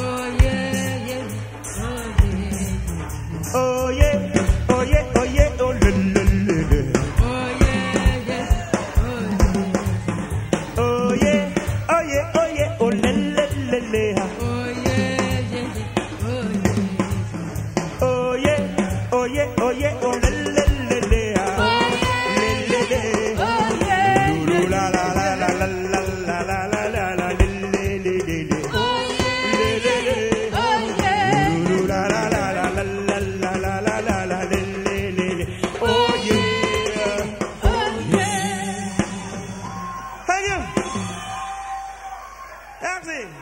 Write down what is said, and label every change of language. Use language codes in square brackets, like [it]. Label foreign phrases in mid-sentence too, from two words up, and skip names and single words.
[en] Oh yeah, oh yeah, oh yeah, oh le le le le. Oh yeah, oh yeah, oh yeah, oh le le le le. Oh yeah, oh yeah, oh yeah, oh le le le le. Le le le. Lulu la la la la la la la la la la le le le le. Le le le. Lulu la la la la la la la la la la la le le le. Oh yeah, oh yeah. Thank you. [fr] Merci.